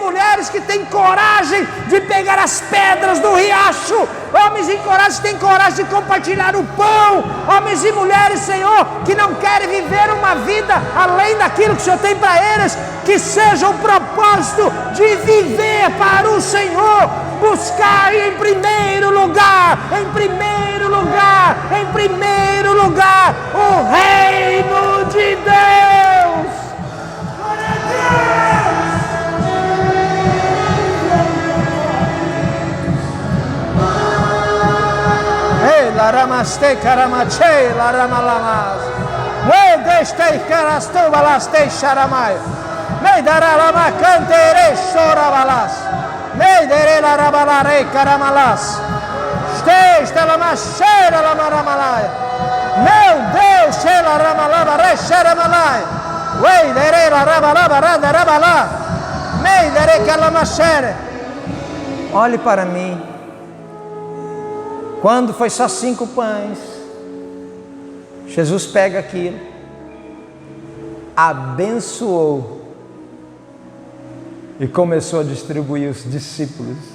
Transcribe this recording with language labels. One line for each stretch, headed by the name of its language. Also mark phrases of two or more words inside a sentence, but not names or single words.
Portuguese: mulheres que têm coragem de pegar as pedras do riacho, homens e coragem que têm coragem de compartilhar o pão, homens e mulheres, Senhor, que não querem viver uma vida além daquilo que o Senhor tem para eles, que seja o propósito de viver para o Senhor, buscar em primeiro lugar, o reino de Deus. Ei, laramaste karamache, laramalamas. Ei, deste karastu balaste sharamai. Mei daralama cantere sorabalas. Mei dere larabalare karamalas. Stesta la masera la maramalai. Meu Deus, ela ramalaba recharamalai. Wei dere la rabalaba rabalá. Mei dere calamashere. Olhe para mim. Quando foi só 5 pães, Jesus pega aquilo, abençoou e começou a distribuir os discípulos.